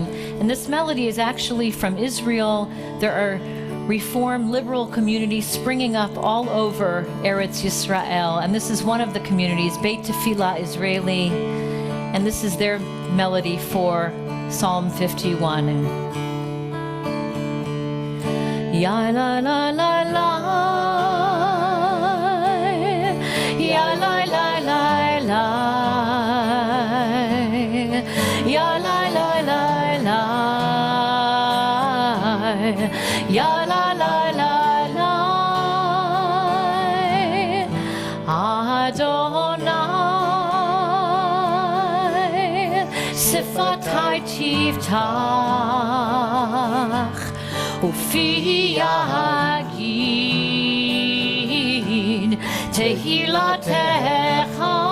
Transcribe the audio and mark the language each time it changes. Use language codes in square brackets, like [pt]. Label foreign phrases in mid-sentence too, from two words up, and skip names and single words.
[en] And this melody is actually from Israel. There are Reform liberal communities springing up all over Eretz Yisrael. And this is one of the communities, Beit Tefillah Israeli. And this is their melody for Psalm 51. Ya la la la la, ya la la la la, ya la la la la, ya la la la la, [he] אדני שפתי תפתח ופי יגיד תהלתך